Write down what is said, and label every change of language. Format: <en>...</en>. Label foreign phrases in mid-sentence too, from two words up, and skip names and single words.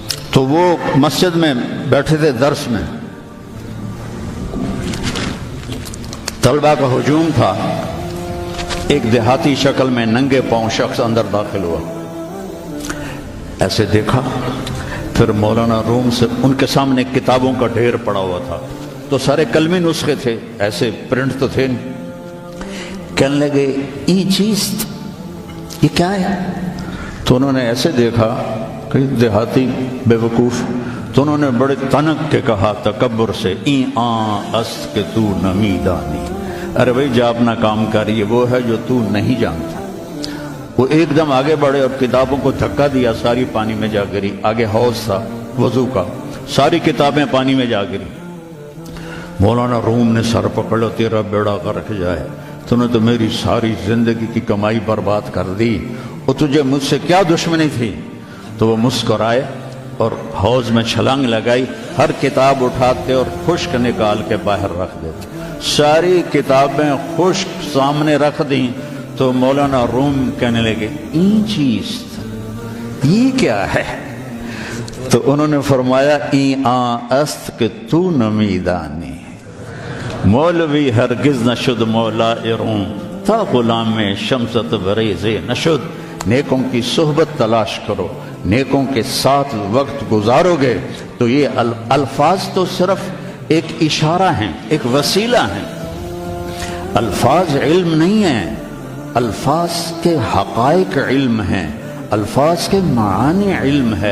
<ur>تو وہ مسجد میں بیٹھے تھے درس میں، طلبہ کا ہجوم تھا، ایک دیہاتی شکل میں ننگے پاؤں شخص اندر داخل ہوا، ایسے دیکھا، پھر مولانا روم سے ان کے سامنے کتابوں کا ڈھیر پڑا ہوا تھا، تو سارے کلمی نسخے تھے، ایسے پرنٹ تو تھے نہیں۔ کہنے لگے یہ چیز یہ کیا ہے؟ تو انہوں نے ایسے دیکھا کہ دیہاتی بے وقوف، تو انہوں نے بڑے تنک کے کہا تکبر سے،</ur> <fa>این آن است کہ تو نمی دانی،</fa> <ur>ارے بھائی جا اپنا کام کر، یہ وہ ہے جو تو نہیں جانتا۔ وہ ایک دم آگے بڑھے اور کتابوں کو دھکا دیا، ساری پانی میں جا گری۔ آگے حوض تھا وضو کا، ساری کتابیں پانی میں جا گری۔ مولانا روم نے سر پکڑ لو، تیرا بیڑا غرق جائے، تو نے تو میری ساری زندگی کی کمائی برباد کر دی، اور تجھے مجھ سے کیا دشمنی تھی؟ تو وہ مسکرائے اور حوض میں چھلانگ لگائی، ہر کتاب اٹھاتے اور خشک نکال کے باہر رکھ دیتے، ساری کتابیں خشک سامنے رکھ دیں۔ تو مولانا روم کہنے لگے</ur> <fa>این چیز</fa> <ur>یہ کیا ہے؟ تو انہوں نے فرمایا</ur> <fa>این آن است کہ تو نمی دانی، مولوی ہرگز نشد مولا روم، تا غلام شمس تبریز نشد۔</fa> <ur>نیکوں کی صحبت تلاش کرو، نیکوں کے ساتھ وقت گزارو گے تو یہ الفاظ تو صرف ایک اشارہ ہیں، ایک وسیلہ ہیں، الفاظ علم نہیں ہیں، الفاظ کے حقائق علم ہیں، الفاظ کے معانی علم ہے۔</ur>